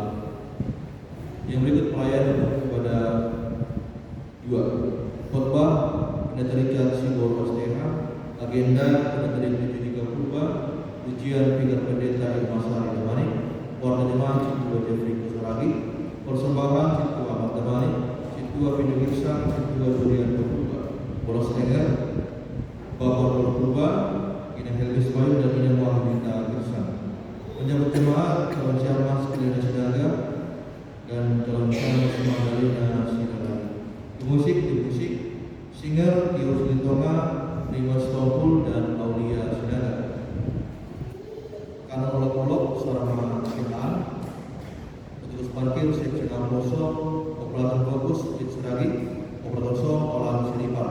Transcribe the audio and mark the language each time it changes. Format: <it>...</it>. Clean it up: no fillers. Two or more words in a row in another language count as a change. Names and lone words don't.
<id>Yang berikut pelayanan kepada 2. Khotbah Pendeta Richard Sigor Asteha, agenda Pendeta Dipti Purba, ujian Pikir Pendeta Irma Saleh Damanik, warta jemaat Ketua Jeffrey Kuosragi, persembahan Ketua Ahmad Damanik, Ketua Pindu Girsang, Ketua Durian Purba, Boros Tenger, Bapak Purba, Ina Helvis Bayu dan Ina Muhammadita Girsang. Menyambut jemaat calon Syamas Kelina Sidaga dan calon Syamas Magdalena Sidaga. Musik, singer Kius Lintonga, Dimas Tompul dan Aulia Sidaga. Kanan olok-olok seorang kenaan, petugas parkir seksi Amroso, operator fokus Pit Seragi, operator som Olan Sinipar.</id>